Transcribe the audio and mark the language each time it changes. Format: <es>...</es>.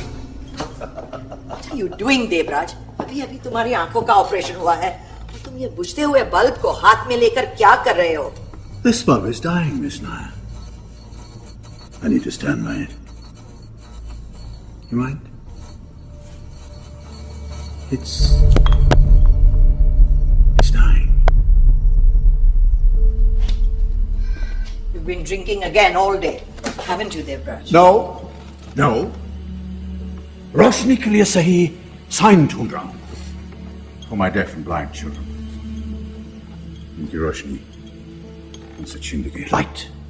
<en>What are you doing, Devraj?</en> <hi>अभी अभी तुम्हारी आंखों का ऑपरेशन हुआ है और तुम ये बुझते हुए बल्ब को हाथ में लेकर क्या कर रहे हो?</hi> <en>This bulb is dying, Miss Nair. I need to stand by it. You mind? It's dying. You've been drinking again all day, haven't you, Devraj? No.</en> <hi>रोशनी के लिए सही साइन ढूंढ रहा हूं</hi> <en>for my deaf and blind children.</en> <hi>इनकी रोशनी, उनसे जिंदगी, light.</hi>